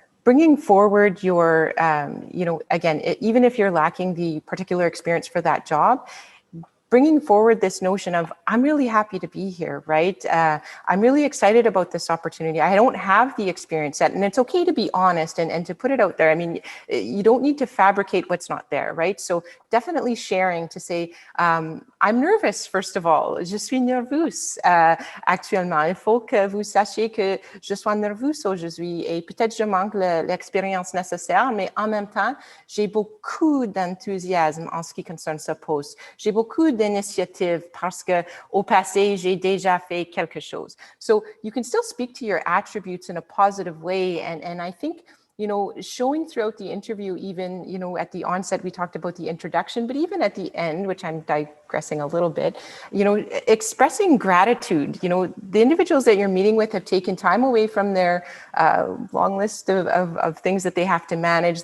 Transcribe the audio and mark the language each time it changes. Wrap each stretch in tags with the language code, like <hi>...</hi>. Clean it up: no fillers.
<en>bringing forward your, again, even if you're lacking the particular experience for that job, bringing forward this notion of, I'm really happy to be here, right? I'm really excited about this opportunity. I don't have the experience yet, and it's okay to be honest and to put it out there. I mean, you don't need to fabricate what's not there, right? So definitely sharing to say, I'm nervous, first of all.</en> <fr>Je suis nerveuse actuellement. Il faut que vous sachiez que je sois nerveuse aujourd'hui et peut-être je manque l'expérience nécessaire, mais en même temps, j'ai beaucoup d'enthousiasme en ce qui concerne ce poste. J'ai beaucoup d'initiative parce que au passé, j'ai déjà fait quelque chose.</fr> <en>So you can still speak to your attributes in a positive way. And I think, showing throughout the interview, even, at the onset, we talked about the introduction, but even at the end, which I'm digressing a little bit, expressing gratitude. The individuals that you're meeting with have taken time away from their long list of things that they have to manage.</en>